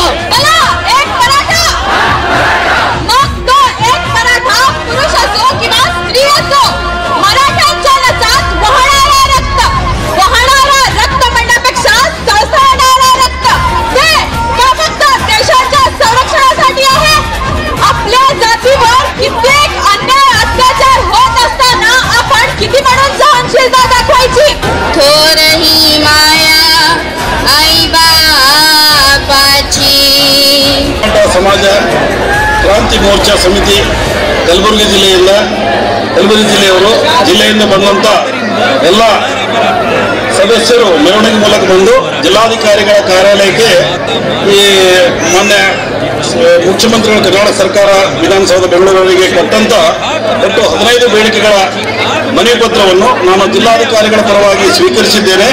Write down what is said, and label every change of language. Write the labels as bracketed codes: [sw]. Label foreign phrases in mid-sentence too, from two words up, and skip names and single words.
[mr] एक मराठा, मग तो एक मराठा पुरुष असो किंवा स्त्री असो, मराठ्यांच्या नसात वाहणारा रक्त म्हणण्यापेक्षा सळसळणारा रक्त हे का फक्त देशाच्या संरक्षणासाठी आहे. आपल्या जातीवर कित्येक अन्याय अत्याचार होत असताना आपण किती म्हणून सहनशीलता दाखवायची. थोरही माया आई बापाची. [kn] ಸಮಾಜ ಕ್ರಾಂತಿ ಮೋರ್ಚಾ ಸಮಿತಿ ಕಲಬುರಗಿ ಜಿಲ್ಲೆಯವರು ಜಿಲ್ಲೆಯಿಂದ ಬಂದಂತ ಎಲ್ಲ ಸದಸ್ಯರು ಮೆರವಣಿಗೆ ಮೂಲಕ ಬಂದು ಜಿಲ್ಲಾಧಿಕಾರಿಗಳ ಕಾರ್ಯಾಲಯಕ್ಕೆ ಈ ಮೊನ್ನೆ ಮುಖ್ಯಮಂತ್ರಿಗಳು ಕರ್ನಾಟಕ ಸರ್ಕಾರ ವಿಧಾನಸೌಧ ಬೆಂಗಳೂರಿಗೆ ಕೊಟ್ಟಂತ ಒಟ್ಟು 15 ಬೇಡಿಕೆಗಳ ಮನವಿ ಪತ್ರವನ್ನು ನಾನು ಜಿಲ್ಲಾಧಿಕಾರಿಗಳ ಪರವಾಗಿ ಸ್ವೀಕರಿಸಿದ್ದೇನೆ.